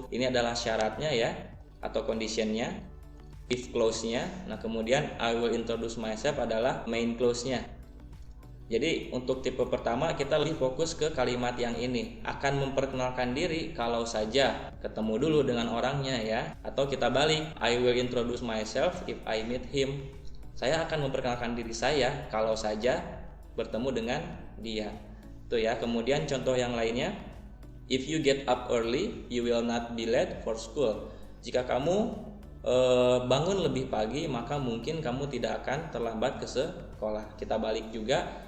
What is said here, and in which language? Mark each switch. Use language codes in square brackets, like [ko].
[id] Ini adalah syaratnya ya, atau conditionnya, if clause-nya. Nah, kemudian [en] I will introduce myself [id] adalah main clause-nya. Jadi untuk tipe pertama kita lebih fokus ke kalimat yang ini, akan memperkenalkan diri kalau saja ketemu dulu dengan orangnya ya. Atau kita balik, [en] I will introduce myself if I meet him. [id] Saya akan memperkenalkan diri saya kalau saja bertemu dengan dia. Tuh ya. Kemudian contoh yang lainnya, [en] if you get up early, you will not be late for school. [id] Jika kamu bangun lebih pagi, maka mungkin kamu tidak akan terlambat ke sekolah. Kita balik juga,